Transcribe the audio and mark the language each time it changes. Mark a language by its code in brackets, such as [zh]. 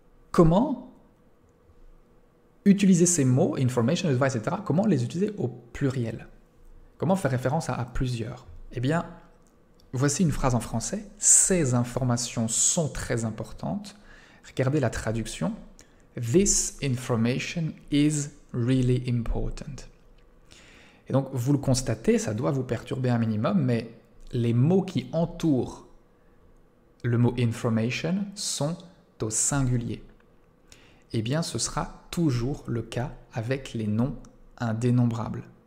[fr] Comment utiliser ces mots, information, advice, etc., comment les utiliser au pluriel? Comment faire référence à plusieurs? Eh bien, voici une phrase en français. Ces informations sont très importantes. Regardez la traduction. [en] This information is really important. [fr] Et donc, vous le constatez, ça doit vous perturber un minimum, mais les mots qui entourent le mot information sont au singulier. Eh bien, ce sera toujours le cas avec les noms indénombrables.